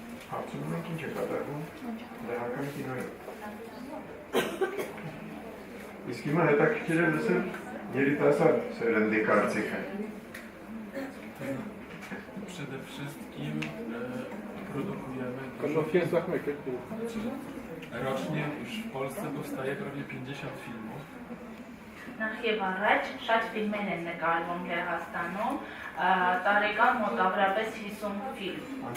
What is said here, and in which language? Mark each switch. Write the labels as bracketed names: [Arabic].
[Armenian] հարցնում ենք ինչ է կատարվում լեհական կինոյում։ Իսկ հիմա հետաքրքիր է լսել երիտասարդ սերնդի կարծիքը։ [Polish] Przede wszystkim produkujemy rocznie już w Polsce powstaje prawie 50 filmów. [Armenian] Նախ եւ առաջ շատ ֆիլմեր են նկարվում Լեհաստանում, տարեկան մոտավորապես 50 ֆիլմ։